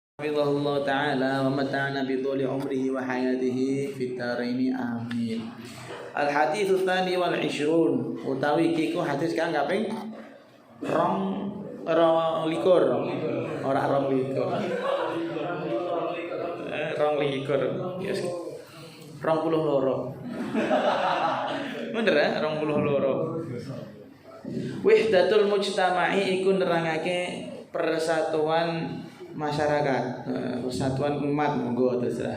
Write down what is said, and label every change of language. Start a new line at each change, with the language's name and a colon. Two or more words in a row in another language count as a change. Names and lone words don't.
Arabic: حفظه الله تعالى ومتعنا بطول عمره وحياته في الدارين آمين. الحديث الثاني
Javanese: wal 20 utawi iki ku hadis kang kaping 22 ora 22 yes 22 bener ya 22
Arabic: وحدة المجتمع
Javanese: iku nerangake persatuan masyarakat, persatuan umat monggo terserah.